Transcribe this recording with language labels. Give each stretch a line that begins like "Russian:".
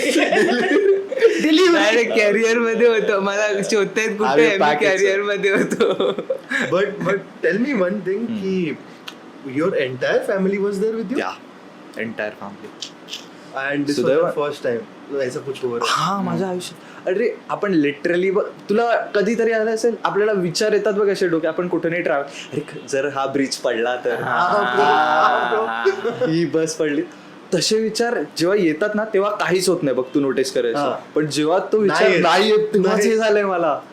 Marathi: Direct carrier मध्ये होतो. मला शोधतायत कुठे मी कॅरियर मध्ये होतो.
English: But tell me one thing की your entire family was there with you? Yeah, entire family. And this was the first time
Hindi: ऐसा कुछ हो रहा.
Marathi: हा, माझ्या आयुष्यात. अरे आपण लिटरली तुला कधीतरी आलं असेल आपल्याला विचार येतात बघ असे डोके. आपण कुठे नाही ट्रॅव्हल. अरे जर हा ब्रिज पडला तर, ही बस पडली, तसे विचार जेव्हा येतात ना तेव्हा काहीच होत नाही बघ. तू नोटीस करायचं. पण जेव्हा तो विचार नाही येत तेव्हाच हे झालंय मला.